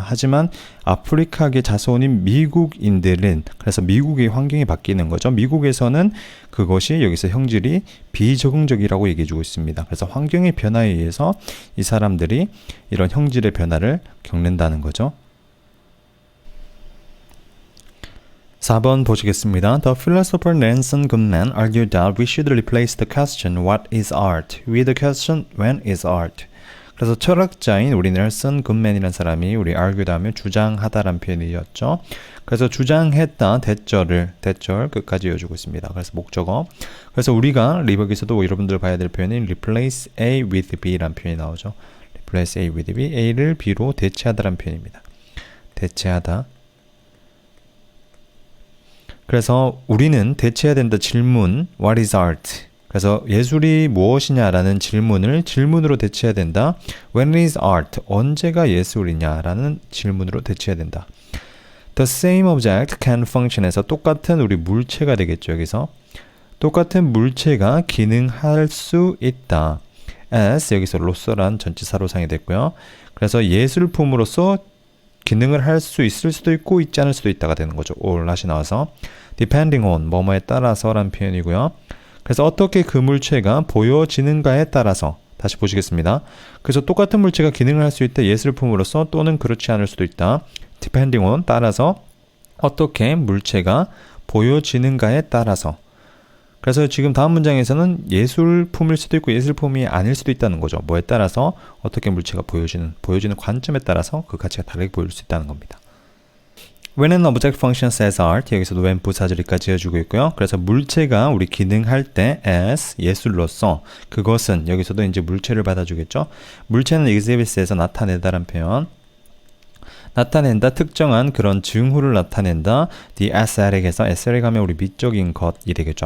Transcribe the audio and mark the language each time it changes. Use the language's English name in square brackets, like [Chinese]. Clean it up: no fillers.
[Korean] 하지만 아프리카계 자손인 미국인들은, 그래서 미국의 환경이 바뀌는 거죠. 미국에서는 그것이 여기서 형질이 비적응적이라고 얘기해주고 있습니다. 그래서 환경의 변화에 의해서 이 사람들이 이런 형질의 변화를 겪는다는 거죠. 4번 보시겠습니다. [English] The philosopher Nelson Goodman argued that we should replace the question what is art with the question when is art. [Korean] 그래서 철학자인 우리 넬슨 굿맨이라는 사람이 우리 argue 하면 주장하다라는 표현이었죠. 그래서 주장했다 대절 끝까지 이어주고 있습니다. 그래서 목적어. 그래서 우리가 리버기에서도 여러분들 봐야 될 표현이 [English] replace A with B [Korean] 라는 표현이 나오죠. [English] replace A with B, [Korean] A를 B로 대체하다라는 표현입니다. 대체하다. 그래서 우리는 대체해야 된다 질문 [English] What is art? [Korean] 그래서 예술이 무엇이냐라는 질문으로 대체해야 된다. [English] When is art? [Korean] 언제가 예술이냐라는 질문으로 대체해야 된다. [English] The same object can function에서 [Korean] 똑같은 우리 물체가 되겠죠. 여기서 똑같은 물체가 기능할 수 있다. as 여기서 로서란 전치사로 사용이 됐고요. 그래서 예술품으로서 기능을 할 수 있을 수도 있고 있지 않을 수도 있다가 되는 거죠. 올라시 나와서 [English] depending on [Korean] 뭐뭐에 따라서라는 표현이고요. 그래서 어떻게 그 물체가 보여지는가에 따라서 다시 보시겠습니다. 그래서 똑같은 물체가 기능을 할 수 있다. 예술품으로서 또는 그렇지 않을 수도 있다. [English] depending on [Korean] 따라서 어떻게 물체가 보여지는가에 따라서. 그래서 지금 다음 문장에서는 예술품일 수도 있고 예술품이 아닐 수도 있다는 거죠. 뭐에 따라서 어떻게 물체가 보여지는 관점에 따라서 그 가치가 다르게 보일 수 있다는 겁니다. [English] When an object functions as art, [Korean] 여기서도 when 부사절이까지 해주고 있고요. 그래서 물체가 우리 기능할 때 as 예술로서 그것은 여기서도 이제 물체를 받아주겠죠. 물체는 exhibits에서 나타내다라는 표현. 나타낸다, 특정한 그런 징후를 나타낸다. [English] The aesthetic [Korean] 에서 aesthetic 하면 우리 미적인 것이 되겠죠.